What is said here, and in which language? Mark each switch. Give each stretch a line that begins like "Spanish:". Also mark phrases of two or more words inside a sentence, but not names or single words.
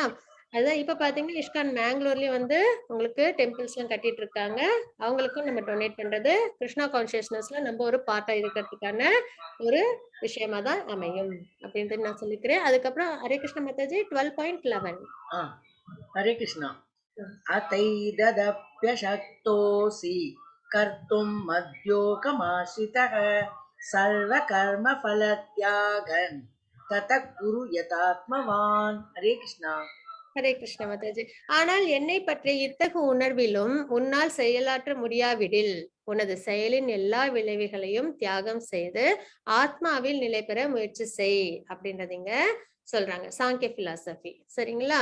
Tamil: அதான் இப்ப பாத்தீங்கன்னா, இஸ்கான் மேங்களூர்லயும் வந்து உங்களுக்கு டெம்பிள்ஸ் எல்லாம் கட்டிட்டு இருக்காங்க. அவங்களுக்கும் நம்ம டொனேட் பண்றது கிருஷ்ணா கான்ஷியஸ்னஸ்ல நம்ம ஒரு பார்ட்டா இருக்கிறதுக்கான ஒரு விஷயமா தான் அமையும் அப்படின்ட்டு நான் சொல்லிக்கிறேன். அதுக்கப்புறம் ஹரே கிருஷ்ண மாதாஜி 12.11. ஆ, ஹரே கிருஷ்ணா.
Sanskrit: अतैददप्यशक्तोऽसि कर्तुम् मद्योगमाश्रितः सर्वकर्मफलत्यागन् ततः कुरु यथात्मवान्. हरे कृष्णा.
Tamil: ஹரே கிருஷ்ண மாதாஜி. ஆனால் என்னை பற்றிய இத்தகு உணர்விலும் உன்னால் செயலாற்ற முடியாவிடில் உனது செயலின் எல்லா விளைவுகளையும் தியாகம் செய்து ஆத்மாவில் நிலை பெற முயற்சி செய் அப்படின்றதுங்க சொல்றாங்க. சாங்கிய பிலாசபி. சரிங்களா?